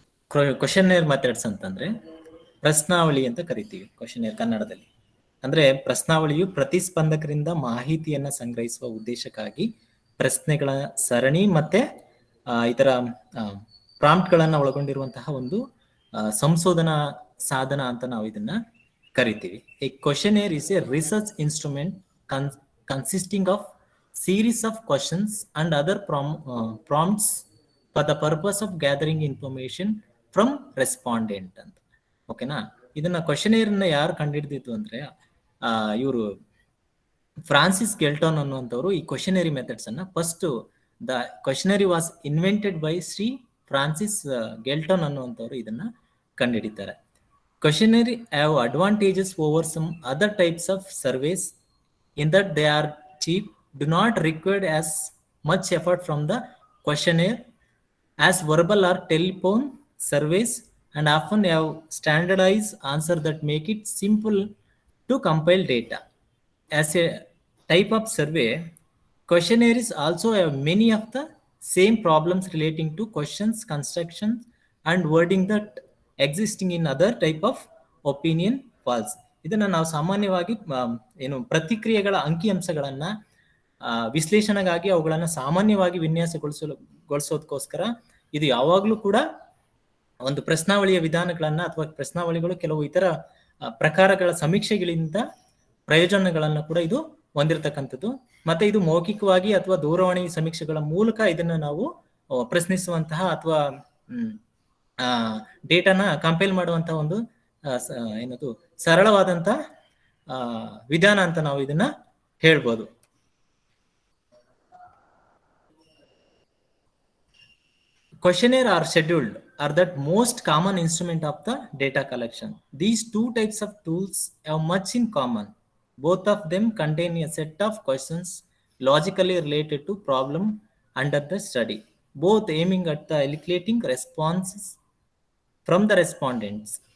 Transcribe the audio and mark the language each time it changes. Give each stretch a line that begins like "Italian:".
Kannada: ಕ್ವಶನರ್ methods ಅಂತಂದ್ರೆ ಪ್ರಶ್ನಾವಳಿ ಅಂತ ಕರಿತೀವಿ ಕ್ವಶನರ್ ಕನ್ನಡದಲ್ಲಿ. ಅಂದ್ರೆ ಪ್ರಶ್ನಾವಳಿಯು ಪ್ರತಿಸ್ಪಂದಕರಿಂದ ಮಾಹಿತಿಯನ್ನ ಸಂಗ್ರಹಿಸುವ ಉದ್ದೇಶಕ್ಕಾಗಿ ಪ್ರಶ್ನೆಗಳ ಸರಣಿ ಮತ್ತೆ ಇತರ ಪ್ರಾಂಪ್ಟ್ ಗಳನ್ನ ಒಳಗೊಂಡಿರುವಂತಹ ಒಂದು ಸಂಶೋಧನಾ ಸಾಧನ ಅಂತ ನಾವು ಇದನ್ನ ಕರಿತೀವಿ.
English: A questionnaire is a research instrument consisting of series of questions and other prompts for the purpose of gathering information from respondent ಅಂತ.
Kannada: ಓಕೆನಾ? ಇದನ್ನ ಕ್ವಶನರ್ ನ ಯಾರು ಕಂಡುಹಿಡಿದಿತ್ತು ಅಂದ್ರೆ ಇವರು ಫ್ರಾನ್ಸಿಸ್ ಗೆಲ್ಟನ್ ಅನ್ನುವಂಥವ್ರು ಈ ಕ್ವಶನರಿ ಮೆಥಡ್ಸ್ ಅನ್ನ
English: first the questionnaire was invented by Shri Francis Galton
Kannada: ಅನ್ನುವಂಥವ್ರು ಇದನ್ನ ಕಂಡುಹಿಡಿತಾರೆ.
English: Questionnaire have advantages over some other types of surveys in that they are cheap, do not require as much effort from the questionnaire as verbal or telephone surveys, and often have standardized answer that make it simple to compile data. As a type of survey, questionnaires also have many of the same problems relating to questions construction and wording that existing in other type of opinion polls.
Kannada: ಇದನ್ನ ನಾವು ಸಾಮಾನ್ಯವಾಗಿ ಏನು ಪ್ರತಿಕ್ರಿಯೆಗಳ ಅಂಕಿಅಂಶಗಳನ್ನ ವಿಶ್ಲೇಷಣೆಗಾಗಿ ಅವುಗಳನ್ನ ಸಾಮಾನ್ಯವಾಗಿ ವಿನ್ಯಾಸಗೊಳಿಸೋದಕ್ಕೋಸ್ಕರ ಇದು ಯಾವಾಗ್ಲೂ ಕೂಡ ಒಂದು ಪ್ರಶ್ನಾವಳಿಯ ವಿಧಾನಗಳನ್ನ ಅಥವಾ ಪ್ರಶ್ನಾವಳಿಗಳು ಕೆಲವು ಇತರ ಪ್ರಕಾರಗಳ ಸಮೀಕ್ಷೆಗಳಿಂದ ಪ್ರಯೋಜನಗಳನ್ನ ಕೂಡ ಇದು ಹೊಂದಿರತಕ್ಕಂಥದ್ದು. ಮತ್ತೆ ಇದು ಮೌಖಿಕವಾಗಿ ಅಥವಾ ದೂರವಾಣಿ ಸಮೀಕ್ಷೆಗಳ ಮೂಲಕ ಇದನ್ನ ನಾವು ಪ್ರಶ್ನಿಸುವಂತಹ ಅಥವಾ ಡೇಟಾನ ಕಂಪೈಲ್ ಮಾಡುವಂತಹ ಒಂದು ಏನದು ಸರಳವಾದಂತ ವಿಧಾನ ಅಂತ ನಾವು ಇದನ್ನ ಹೇಳ್ಬೋದು.
English: Questionnaire are scheduled are the most common instrument of the data collection. These two types of tools have much in common. Both of them contain a set of questions logically related to problem under the study, both aiming at the eliciting responses from the respondents.